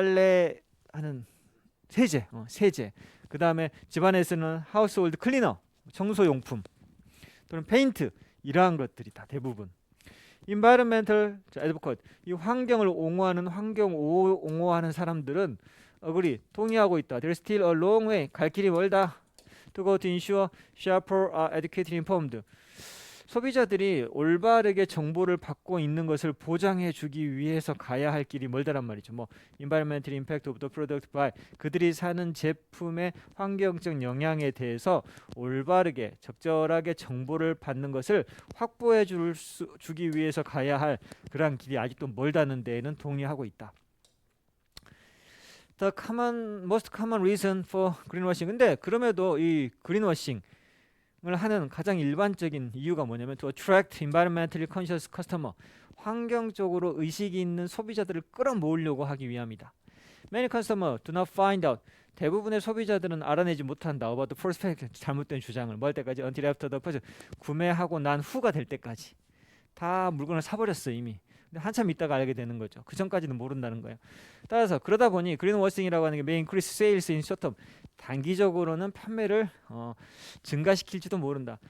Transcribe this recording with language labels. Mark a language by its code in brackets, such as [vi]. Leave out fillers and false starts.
[ko] 빨래하는 세제, 세제. 그 다음에 집안에서는 [en] household cleaner, [ko] 청소용품, 또는 페인트, 이러한 것들이 다 대부분. [en] environmental advocate, [ko] 이 환경을 옹호하는 옹호하는 사람들은 [en] agree, [ko] 동의하고 있다. [en] There's still a long way, [ko] 갈 길이 멀다. [en] To go to ensure shopper are educated and informed. [ko] 소비자들이 올바르게 정보를 받고 있는 것을 보장해 주기 위해서 가야 할 길이 멀다란 말이죠. 뭐 [en] environmental impact of the product by, [ko] 그들이 사는 제품의 환경적 영향에 대해서 올바르게 적절하게 정보를 받는 것을 확보해 주기 위해서 가야 할 그러한 길이 아직도 멀다는 데에는 동의하고 있다. [en] The most common reason for greenwashing. [ko] 근데 그럼에도 이 greenwashing 을 하는 가장 일반적인 이유가 뭐냐면 [en] to attract environmentally conscious customer, [ko] 환경적으로 의식이 있는 소비자들을 끌어모으려고 하기 위함이다. [en] Many customers do not find out, [ko] 대부분의 소비자들은 알아내지 못한다. [en] about the prospect, [ko] 잘못된 주장을. 뭐 할 때까지? [en] until after the purchase, [ko] 구매하고 난 후가 될 때까지. 다 물건을 사버렸어 이미. 근데 한참 있다가 알게 되는 거죠. 그 전까지는 모른다는 거예요. 따라서 그러다 보니 greenwashing이라고 하는 게 [en] may increase sales in short term, [ko] 단기적으로는 판매를 증가시킬지도 모른다.